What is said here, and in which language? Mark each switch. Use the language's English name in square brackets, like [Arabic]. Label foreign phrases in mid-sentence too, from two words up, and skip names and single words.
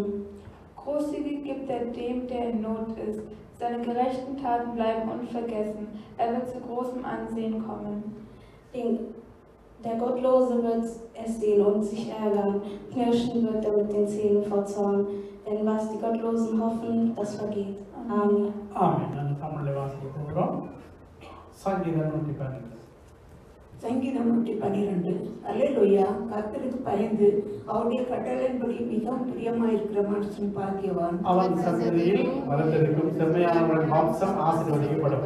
[German] Großzügig gibt er dem, der in Not ist. Seine gerechten Taten bleiben unvergessen. Er wird zu großem Ansehen kommen. Der Gottlose wird es sehen und sich ärgern. Knirschen wird er mit den Zähnen vor Zorn. Denn was die Gottlosen hoffen, das vergeht. Amen. [Tamil] Amen. நான் தமிழ்ல வாசிக்க போகிறோம். சங்கீதம் 112. சங்கீதம் 112. அல்லேலூயா, கர்த்தருக்கு பயந்து அவருடைய கட்டளையின்படி மிகவும் பிரியமாயிருக்கிற மனுஷன் பாக்கியவான். அவன் சந்ததியில் வரத்திருக்கும் செம்மையானவர்கள் மாம்சம் ஆசீர்வதிக்கப்படும்.